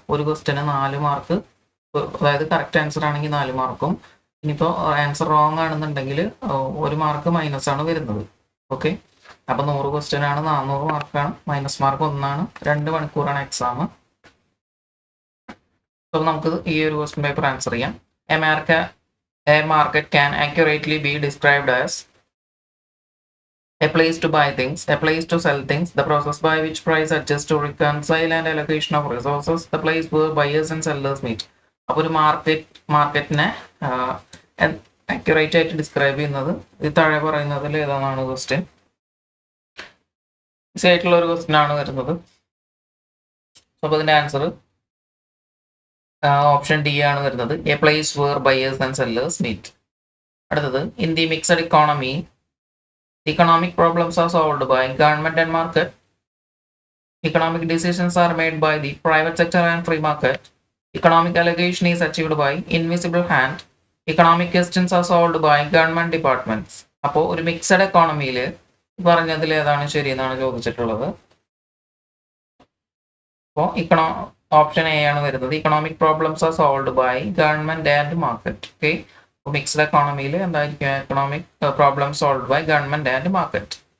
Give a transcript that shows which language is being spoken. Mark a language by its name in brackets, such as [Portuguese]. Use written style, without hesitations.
[Malayalam] ഒരു question 4 mark, അതായത് correct answer ആണെങ്കിൽ 4 മാർക്കും, ഇനിയിപ്പോൾ ആൻസർ റോങ് ആണെന്നുണ്ടെങ്കിൽ 1 മാർക്ക് മൈനസ് ആണ് വരുന്നത്. ഓക്കെ, അപ്പോൾ 100 ക്വസ്റ്റ്യൻ ആണ്, 400 മാർക്കാണ്, മൈനസ് മാർക്ക് 1 ആണ്. 2 മണിക്കൂറാണ് എക്സാം. അപ്പോൾ നമുക്ക് ഈ ഒരു ക്വസ്റ്റ്യൻ പേപ്പർ ആൻസർ ചെയ്യാം. [English] A market can accurately be described as a place to buy things, a place to sell things, the process by which price adjusts to reconcile and allocation of resources, the place where buyers and sellers meet. [Malayalam] അപ്പോൾ ഒരു മാർക്കറ്റിനെ accurate ആയിട്ട് describe ചെയ്യുന്നത് ഇത് താഴെ പറയുന്നതിൽ ഏതാണെന്നാണ് question. Easy ആയിട്ടുള്ള ഒരു ക്വസ്റ്റ്യൻ ആണ് വരുന്നത്. അപ്പോൾ ഇതിൻ്റെ ആൻസർ ഓപ്ഷൻ ഡി ആണ് വരുന്നത്, [English] A place where buyers and sellers meet. അടുത്തത്, in the mixed economy economic problems are solved by government and market. Economic decisions are made by the private sector and free market. Economic allocation is achieved by invisible hand. Economic questions are solved by government departments. [Malayalam] അപ്പോൾ ഒരു mixed എക്കോണമിയിൽ പറഞ്ഞതിൽ ഏതാണ് ശരി എന്നാണ് ചോദിച്ചിട്ടുള്ളത്. അപ്പോൾ option A ആണ് വരുന്നത്, [English] Economic problems are solved by government and market. Okay, mixed എക്കോണമിയിൽ എന്തായിരിക്കും, economic problem solved by government and market.